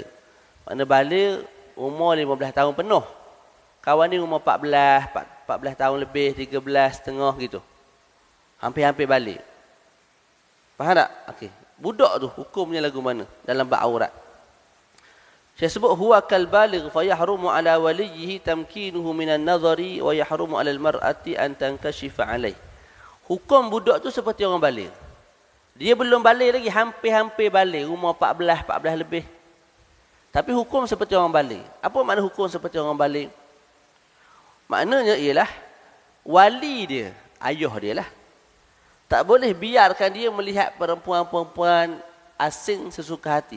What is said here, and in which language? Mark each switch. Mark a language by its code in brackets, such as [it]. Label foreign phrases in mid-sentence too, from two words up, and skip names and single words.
[ms] Makna baligh umur 15 tahun penuh. Kawan ni umur 14 tahun lebih, 13 setengah gitu. Hampir-hampir balik. Faham tak? Okey. Budak tu hukumnya lagu mana dalam bab aurat? Saya sebut [ar] هو كالبالغ فيحرم على وليه تمكينه من النظر ويحرم على المرأة أن تنكشف عليه. [ms] Hukum budak tu seperti orang baligh. Dia belum balik lagi, hampir-hampir balik, umur 14 lebih. Tapi hukum seperti orang balik. Apa makna hukum seperti orang balik? Maknanya ialah wali dia, ayah dia lah. Tak boleh biarkan dia melihat perempuan-perempuan asing sesuka hati.